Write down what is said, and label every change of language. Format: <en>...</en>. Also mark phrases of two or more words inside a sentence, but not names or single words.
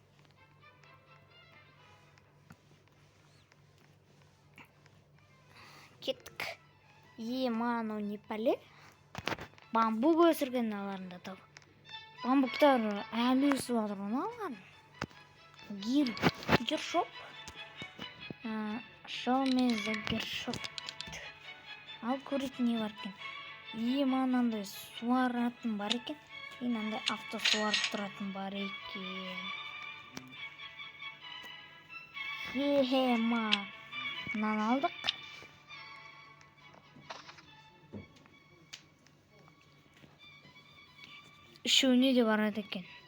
<kk>Кеттік. Ема, анау не пәле? Бамбук өсірген аларында тау. Бамбуктар әлі өсіп жатыр аларын. Гиршоп.</kk> <en>Show me the гиршоп.</en> <kk>Ал көретін не бар екен? Ема, анандай суаратын бар екен. Анандай авто суарып тұратын бар екен. Ема. Мынаны алдық. Үшеуіне де барады екен.</kk>